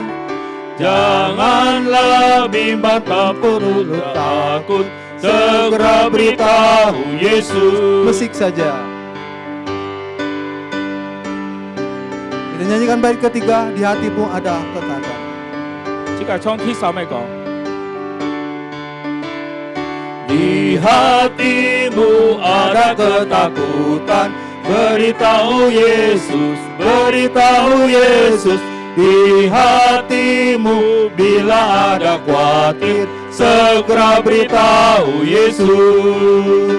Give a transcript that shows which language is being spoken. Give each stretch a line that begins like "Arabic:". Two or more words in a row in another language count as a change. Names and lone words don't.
Indonesian: Janganlah bimbang, tak perlu takut, segera beritahu Yesus. Musik saja. Kita nyanyikan bait ketiga, di hatimu ada ketakutan.
Cantonese: 即係唱第三個。
Indonesian: Di hatimu ada ketakutan, beritahu Yesus, beritahu Yesus. Di hatimu bila ada khawatir, segera beritahu Yesus.